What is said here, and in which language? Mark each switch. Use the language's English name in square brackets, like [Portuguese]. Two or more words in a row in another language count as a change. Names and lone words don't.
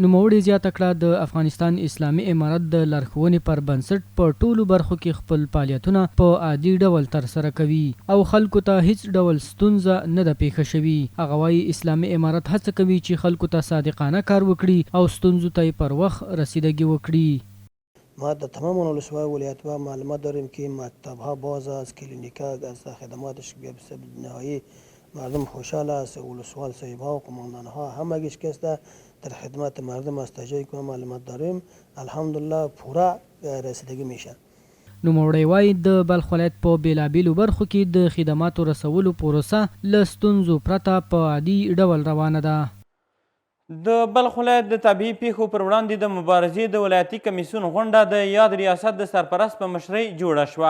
[Pashto] نوموړي زیاته کړه د افغانستان اسلامي امارت د لارښوونې پر بنسټ په ټولو برخو کې خپل فعالیتونه په عادي ډول ترسره کوي او خلکو ته هیڅ ډول ستونزه نه ده پیښه شوې. هغه وایي اسلامي امارت هڅه کوي چې خلکو ته صادقانه کار وکړي او ستونزو ته یې پر وخت رسیدگی وکړي. [Persian] ما در تمام ولسوالی ولایت‌ها معلومات داریم که مکتب‌ها باز است، کلینیک‌ها از خدماتش به نهایی مردم خوشحال است. ولسوال صاحب‌ها و قماندان‌ها همگی شکسته در خدمت مردم است. تا جایی که معلومات داریم الحمدلله پورا رسیدگی میشه. [Pashto] نوموړی وایي د بلخ ولایت په بېلابېلو برخو کې د خدماتو رسولو پروسه له ستونزو پرته په عادي ډول روانه ده. د بلخ ولایت د طبیعي پیښو پر وړاندې د مبارزې د ولایتي کمیسیون غونډه د یاد ریاست د سرپرست په مشرۍ جوړه شوه.